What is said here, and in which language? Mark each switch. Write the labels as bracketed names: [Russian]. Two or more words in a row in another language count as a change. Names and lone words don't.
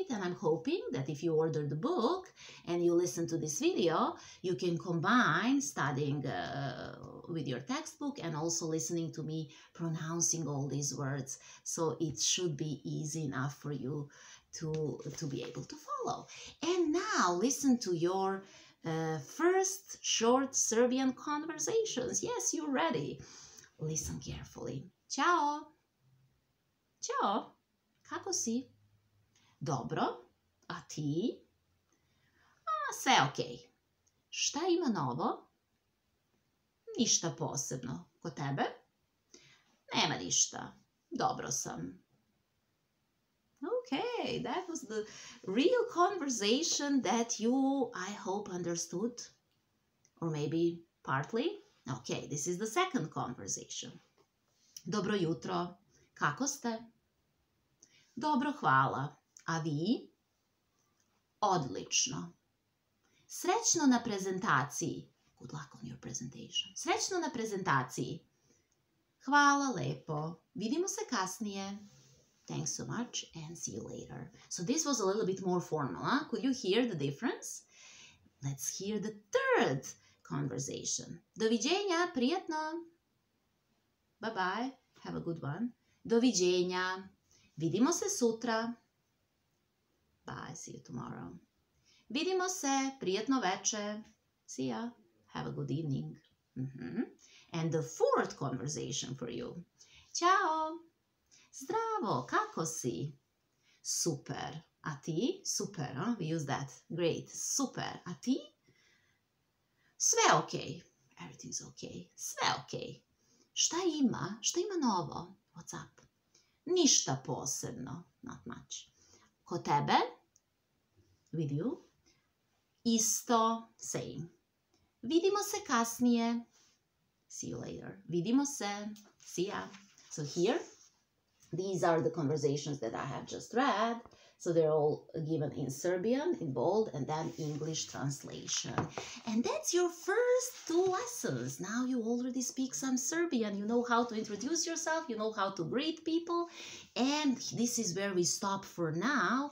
[English] And I'm hoping that if you order the book and you listen to this video, you can combine studying with your textbook and also listening to me pronouncing all these words. So it should be easy enough for you to be able to follow. And now listen to your first short Serbian conversations. Yes, you're ready. Listen carefully. [Serbian] Ćao. Ćao. Kako si? Dobro. A ti? Sve okej. Šta ima novo? Ništa posebno. Kod tebe? Nema ništa. Dobro sam. [English] Okay, that was the real conversation that you, I hope, understood. Or maybe partly. Okay, this is the second conversation. [Serbian] Dobro jutro. Kako ste? Dobro, hvala. A vi? Odlično. Srećno na prezentaciji. [English] Good luck on your presentation. [Serbian] Srećno na prezentaciji. Hvala lepo. Vidimo se kasnije. [English] Thanks so much and see you later. So this was a little bit more formal, huh? Could you hear the difference? Let's hear the third conversation. [Serbian] Doviđenja, prijatno. [English] Bye bye. Have a good one. [Serbian] Doviđenja. Vidimo se sutra. [English] Bye. See you tomorrow. [Serbian] Vidimo se. Prijatno veče. [English] See ya. Have a good evening. And the fourth conversation for you. [Serbian] Ćao. Zdravo. Kako si? Super. A ti? [English] Super. Huh? We use that. Great. Super. [Serbian] A ti? Sve okej. [English] Everything's okay. [Serbian] Sve okej. Šta ima? Šta ima novo? [English] What's up? [Serbian] Ništa posebno. [English] Not much. [Serbian] Kod tebe? [English] With you? [Serbian] Isto. Same. Vidimo se kasnije. [English] See you later. [Serbian] Vidimo se. [English] See ya. So here, these are the conversations that I have just read. So they're all given in Serbian, in bold, and then English translation. And that's your first 2 lessons. Now you already speak some Serbian. You know how to introduce yourself. You know how to greet people. And this is where we stop for now.